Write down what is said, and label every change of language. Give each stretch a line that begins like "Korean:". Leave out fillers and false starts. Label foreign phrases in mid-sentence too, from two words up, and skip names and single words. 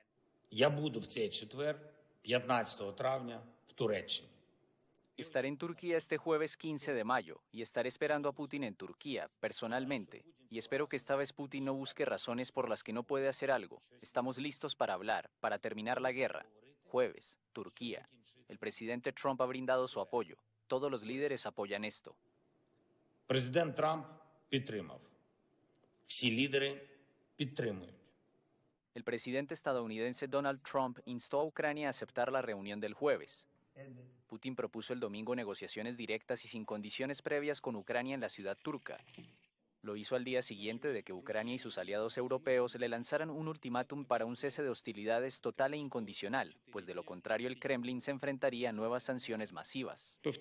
Spanish: Estaré en Turquía este jueves 15 de mayo y estaré esperando a Putin en Turquía, personalmente, y espero que esta vez Putin no busque razones por las que no puede hacer algo. Estamos listos para hablar, para terminar la guerra. Jueves, Turquía. El presidente Trump ha brindado su apoyo. Todos los líderes apoyan esto.
Ukrainian: Президент Трамп підтримав. Всі лідери підтримують.
Spanish: El presidente estadounidense Donald Trump instó a Ucrania a aceptar la reunión del jueves. Putin propuso el domingo negociaciones directas y sin condiciones previas con Ucrania en la ciudad turca. Lo hizo al día siguiente de que Ucrania y sus aliados europeos le lanzaran un ultimátum para un cese de hostilidades total e incondicional, pues de lo contrario el Kremlin se enfrentaría a nuevas sanciones masivas.